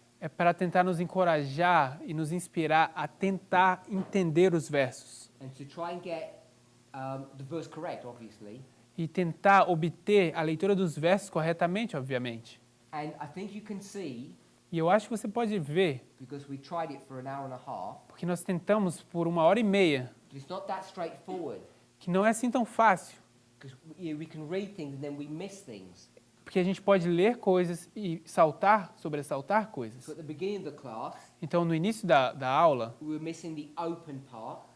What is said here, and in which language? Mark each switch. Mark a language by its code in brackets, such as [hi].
[pt] é para tentar nos encorajar e nos inspirar a tentar entender os versos [en] And to try and get the verse correct, obviously. [pt] e tentar obter a leitura dos versos corretamente, obviamente. [en] And I think you can see, [pt] E eu acho que você pode ver, [en] because we tried it for an hour and a half, [pt] porque nós tentamos por 1h30, [en] that it's not that straightforward. [pt] que não é assim tão fácil, [en] Because we can read things and then we miss things. [pt] porque a gente pode ler coisas e sobressaltar coisas. [en] So at the beginning of the class, [pt] Então, no início da aula, [en] we were missing the open part,